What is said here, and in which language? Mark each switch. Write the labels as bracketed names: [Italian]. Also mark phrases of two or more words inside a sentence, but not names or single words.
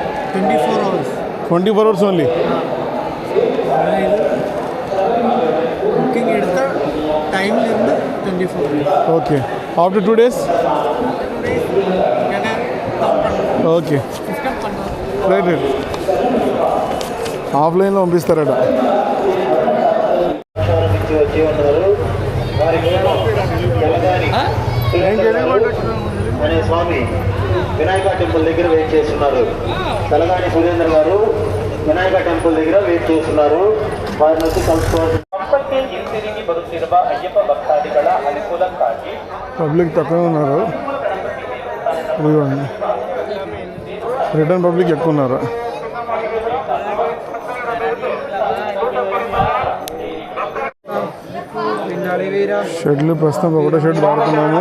[English] 24 hours only. [Tamil] Booking edutha time irundu 24 hours. [English] Okay. After 2 days? Okay. Right. [Telugu] ఆఫ్లైన్లో పంపిస్తారట. అనే స్వామి వినాయక టెంపుల్ దగ్గర వెయిట్ చేస్తున్నారు. తెలంగాణ సురేంద్ర గారు వినాయక టెంపుల్ దగ్గర వెయిట్ చేస్తున్నారు. వారి నుంచి కలుసుకోవాలి. [Kannada] ಹಂಪಕ್ಕೆ ಹಿಂತಿರುಗಿ ಬರುತ್ತಿರುವ ಅಯ್ಯಪ್ಪ ಭಕ್ತಾದಿಗಳ ಅನುಕೂಲಕ್ಕಾಗಿ [Telugu] పబ్లిక్ తక్కువ ఉన్నారు. ఇదిగోండి [English] return public [Telugu] ఎక్కువ ఉన్నారు. షెడ్లు ప్రస్తుతం ఒకటో షెడ్ వాడుతున్నాము.